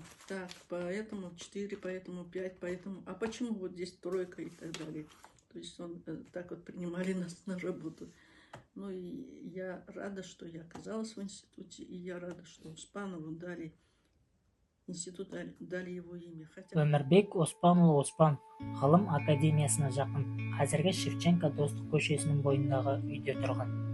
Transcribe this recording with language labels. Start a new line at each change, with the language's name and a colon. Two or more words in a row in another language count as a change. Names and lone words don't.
Russian: Так, поэтому 4, поэтому 5, поэтому... А почему вот здесь 3 и так далее? То есть он так вот принимали нас на работу. Ну и я рада, что я оказалась в институте, и я рада, что Успанову дали институт, дали его имя. Хотя...
Kazakh: Өмірбек Оспанұлы Оспанов ғылым академиясына жақын, қазіргі Шевченко Достық көшесінің бойындағы үйде тұрған.